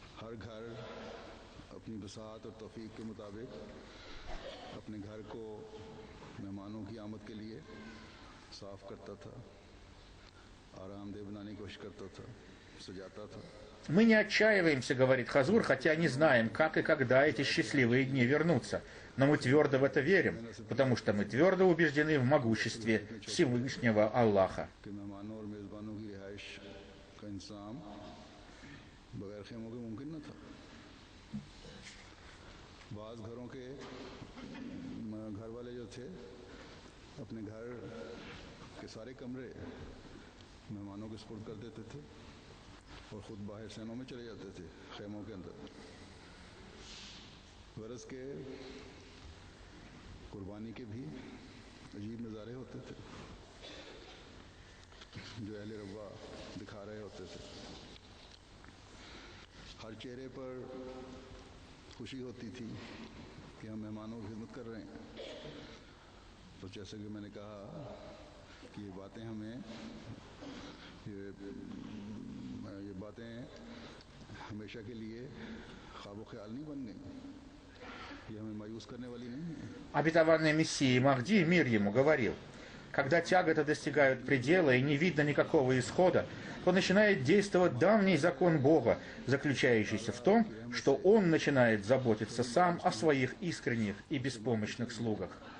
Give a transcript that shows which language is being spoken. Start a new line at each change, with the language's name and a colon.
Hindi: अपनी बसात और तौफीक के मुताबिक अपने घर को मेहमानों की आमद के लिए साफ करता था, आरामदेह बनाने की कोशिश करता था, सजाता था।
Russian: Мы не отчаиваемся, говорит Хазур, хотя не знаем, как и когда эти счастливые дни вернутся. Но мы твердо в это верим, потому что мы твердо убеждены в могуществе Всевышнего Аллаха.
Hindi: कि मेहमानों और मेज़बानों की रिहाइश का इंतज़ाम बगैर खेमों के मुमकिन न था। बाज़ घरों के घर वाले जो थे अपने घर के सारे कमरे मेहमानों के सुपुर्द कर देते थे और ख़ुद बाहर सैनों में चले जाते थे खेमों के अंदर। गरज के कुर्बानी के भी अजीब नज़ारे होते थे जो अहले रब्बा दिखा रहे होते थे। हर चेहरे पर खुशी होती थी कि हम मेहमानों की खिदमत कर रहे हैं। तो जैसे कि मैंने कहा कि ये बातें हमें ये बातें हमेशा के लिए ख्वाब ख्याल नहीं बन गई, ये हमें मायूस करने वाली नहीं है।
Russian: Обетованный Мессия Махди, мир ему, говорил: когда тяготы достигают предела и не видно никакого исхода, то начинает действовать давний закон Бога, заключающийся в том, что Он начинает заботиться сам о своих искренних и беспомощных слугах.